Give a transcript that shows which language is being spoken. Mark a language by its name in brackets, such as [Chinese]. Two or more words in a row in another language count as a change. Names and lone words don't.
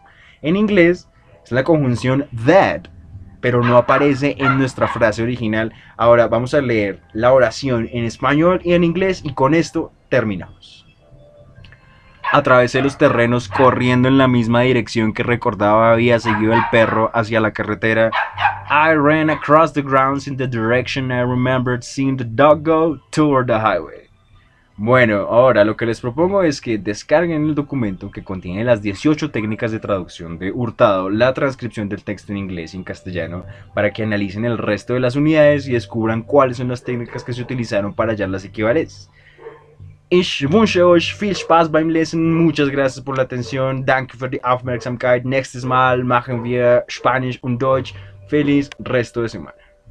[Spanish] En inglés es la conjunción that, pero no aparece en nuestra frase original. Ahora vamos a leer la oración en español y en inglés, y con esto terminamos. Atravesé los terrenos corriendo en la misma dirección que recordaba había seguido el perro hacia la carretera. [English] I ran across the grounds in the direction I remembered seeing the dog go toward the highway. [Spanish] Bueno, ahora lo que les propongo es que descarguen el documento que contiene las 18 técnicas de traducción de Hurtado, la transcripción del texto en inglés y en castellano, para que analicen el resto de las unidades y descubran cuáles son las técnicas que se utilizaron para hallar las equivalencias. [German] Ich wünsche euch viel Spaß beim Lesen. [Spanish] Muchas gracias por la atención. [German] Danke für die Aufmerksamkeit. Nächstes Mal machen wir Spanisch und Deutsch. [Spanish] Feliz resto de semana.